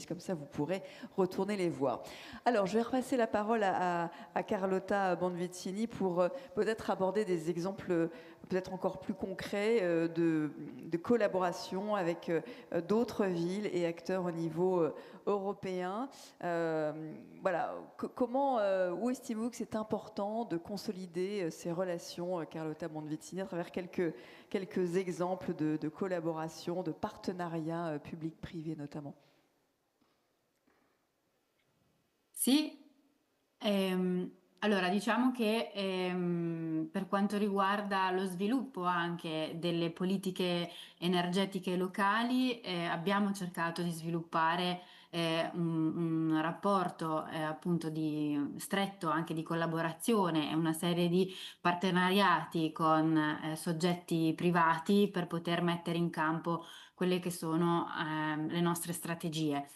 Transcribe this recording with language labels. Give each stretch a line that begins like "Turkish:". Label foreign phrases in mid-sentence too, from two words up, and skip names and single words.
French: Comme ça, vous pourrez retourner les voir. Alors, je vais repasser la parole à Carlotta Bonvicini pour peut-être aborder des exemples peut-être encore plus concrets de collaboration avec d'autres villes et acteurs au niveau européen. Voilà, où estimez-vous que c'est important de consolider ces relations, Carlotta Bonvicini, à travers quelques exemples de collaboration, de partenariat public-privé notamment?
Italian: Sì, allora diciamo che per quanto riguarda lo sviluppo anche delle politiche energetiche locali, abbiamo cercato di sviluppare un rapporto appunto di stretto anche di collaborazione e una serie di partenariati con soggetti privati per poter mettere in campo quelle che sono le nostre strategie.